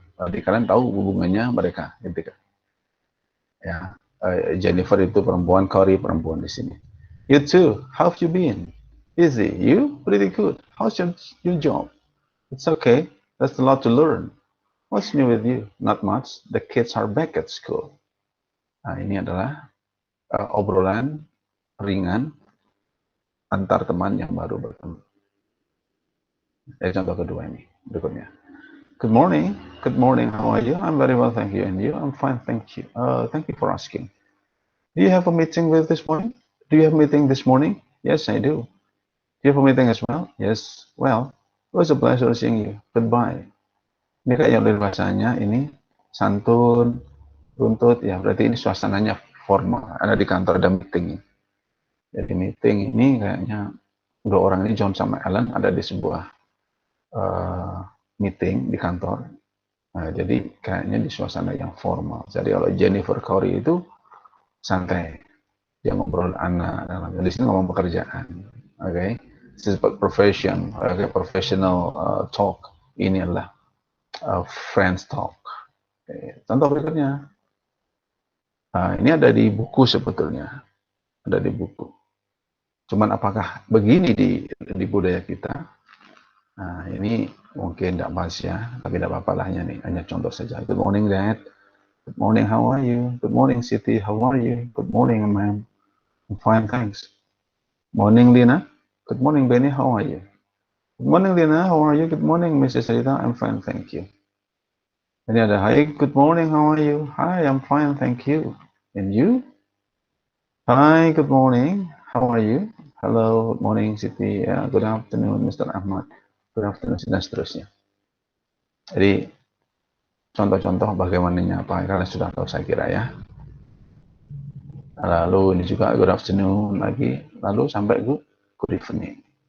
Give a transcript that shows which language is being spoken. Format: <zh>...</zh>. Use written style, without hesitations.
<id>Jadi kalian tahu hubungannya mereka, gitu kan? Ya, Jennifer itu perempuan, Cory perempuan di sini.</id> <en>You too, how have you been? Easy, you? Pretty good. How's your job? It's okay. There's a lot to learn. What's new with you? Not much. The kids are back at school.</en> <id>Nah, ini adalah obrolan ringan antar teman yang baru bertemu. Contoh kedua ini, berikutnya.</id> <en>Good morning. Good morning. How are you? I'm very well, thank you. And you? I'm fine, thank you. Thank you for asking. Do you have a meeting with this morning? Do you have a meeting this morning? Yes, I do. Do you have a meeting as well? Yes. Well, it was a pleasure seeing you. Goodbye.</en> <id>Ini kayak dari bahasanya ini santun, runtut, ya berarti ini suasananya formal. Ada di kantor, ada meeting. Jadi meeting ini kayaknya dua orang ini, John sama Ellen, ada di sebuah meeting di kantor. Nah, jadi kayaknya di suasana yang formal. Jadi kalau Jennifer Cory itu santai, dia ngobrol anak, di sini ngomong pekerjaan.</id> <en>Oke, this is profession, professional talk.</en> <id>Ini adalah friends talk. Contoh berikutnya, ini ada di buku sebetulnya, ada di buku. Cuman apakah begini di budaya kita? Nah, ini mungkin tidak pas ya, tapi tidak apa-apa lah hanya contoh saja.</id> <en>Good morning, Dad. Good morning, how are you? Good morning, Siti, how are you? Good morning, ma'am. I'm fine, thanks. Morning, Lina. Good morning, Benny, how are you? Good morning, Lina, how are you? Good morning, Mrs. Rita, I'm fine, thank you.</en> <id>Ini ada,</id> <en>hi, good morning, how are you? Hi, I'm fine, thank you. And you? Hi, good morning, how are you? Hello, good morning, Siti. Good afternoon, Mr. Ahmad. Good afternoon,</en> <id>dan seterusnya. Jadi, contoh-contoh bagaimana nyapa, kalian sudah tahu saya kira ya. Lalu ini juga good afternoon lagi, lalu sampai good evening.</id>